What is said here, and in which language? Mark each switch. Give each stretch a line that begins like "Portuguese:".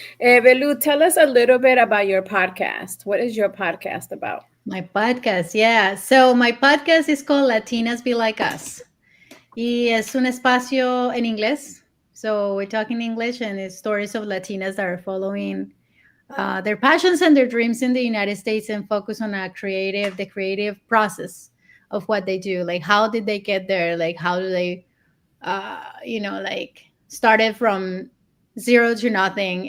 English: Belu, tell us a little bit about your podcast. What is your podcast about? My podcast, yeah. So my podcast is called Latinas Be Like Us.
Spanish: Y es un espacio en inglés.
English: So we talk in English and it's stories of Latinas that are following their passions and their dreams in the United States and focus on the creative process of what they do. Like how did they get there? Like how do they, like started from zero to nothing.